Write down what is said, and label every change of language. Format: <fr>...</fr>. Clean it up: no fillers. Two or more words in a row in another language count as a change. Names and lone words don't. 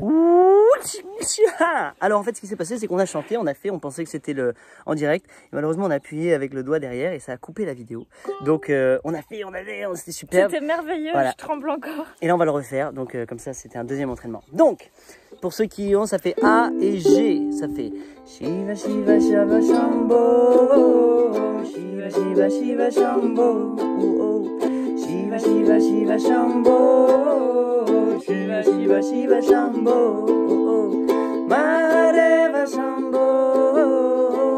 <fr>Alors en fait, ce qui s'est passé, c'est qu'on a chanté, on pensait que c'était en direct. Et malheureusement, on a appuyé avec le doigt derrière et ça a coupé la vidéo. Donc c'était super. C'était merveilleux, voilà. Je tremble encore. Et là, on va le refaire. Donc comme ça, c'était un deuxième entraînement. Donc, pour ceux qui ont, ça fait A et G. Ça fait</fr> <sa>शिव शिव शिव शम्भो. शिव शिव शिव शम्भो. Oh, oh. शिव शिव शिव शम्भो. शिव शिव शिव शम्भो. Oh, oh. महादेव शम्भो.</sa>